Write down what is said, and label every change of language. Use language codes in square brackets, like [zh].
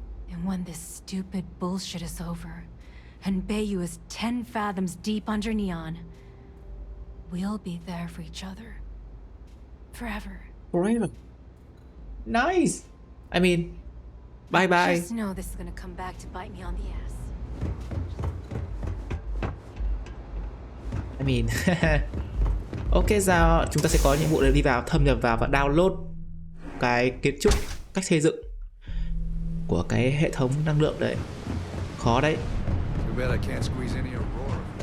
[en] And when this stupid bullshit is over, and Bayou is 10 fathoms deep under Neon, we'll be there for each other. Forever. Forever. Nice. I mean, bye bye. Just know this is gonna come back to bite me on the ass. I mean, ok, [vi] giờ chúng ta sẽ có nhiệm vụ để đi vào, thâm nhập vào và download cái kiến trúc, cách xây dựng của cái hệ thống năng lượng đấy. Khó đấy. [en] Too bad I can't squeeze any Aurora.